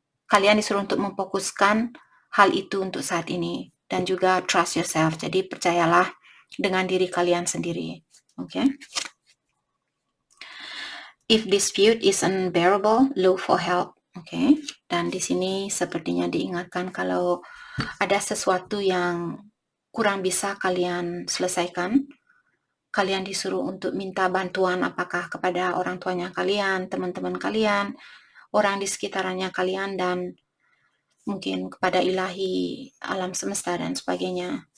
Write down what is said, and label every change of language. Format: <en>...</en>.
<id>Kalian disuruh untuk memfokuskan hal itu untuk saat ini, dan juga</id> <en>trust yourself.</en> <id>Jadi percayalah dengan diri kalian sendiri. Oke?</id> <en>If dispute is unbearable, look for help.</en> <id>Oke, dan di sini sepertinya diingatkan kalau ada sesuatu yang kurang bisa kalian selesaikan, kalian disuruh untuk minta bantuan, apakah kepada orang tuanya kalian, teman-teman kalian, orang di sekitarannya kalian, dan mungkin kepada ilahi, alam semesta dan sebagainya.</id>